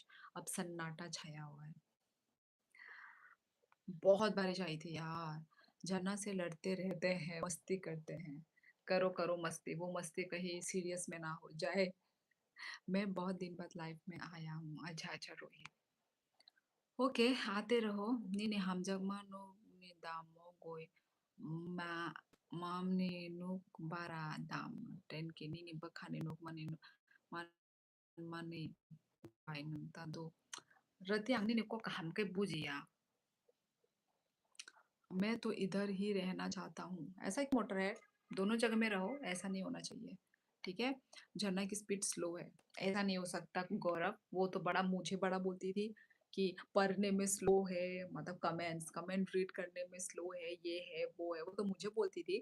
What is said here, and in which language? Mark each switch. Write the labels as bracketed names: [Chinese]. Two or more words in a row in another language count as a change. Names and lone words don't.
[Hindi] अब सन्नाटा छाया हुआ है। बहुत बारिश आई थी यार। झरना से लड़ते रहते हैं, मस्ती करते हैं। करो करो मस्ती, वो मस्ती कहीं सीरियस में ना हो जाए। मैं बहुत दिन बाद लाइफ में आया हूँ। अच्छा अच्छा रोहित, ओके आते रहो। [Bodo] Nini hamjagmano ni damo goy ma mamni nuk bara dam ten ki nini bakhani nuk mani man mani pai nung tado rati ang nini ko kaham ke bujiya। [Hindi] मैं तो इधर ही रहना चाहता हूँ। ऐसा एक मोटर है, दोनों जगह में रहो, ऐसा नहीं होना चाहिए, ठीक है? झरना की [English] speed slow [Hindi] है, ऐसा नहीं हो सकता गौरव। वो तो बड़ा मुझे बड़ा बोलती थी कि पढ़ने में स्लो है, मतलब [English] comment read [Hindi] करने में स्लो है, ये है वो है, वो तो मुझे बोलती थी।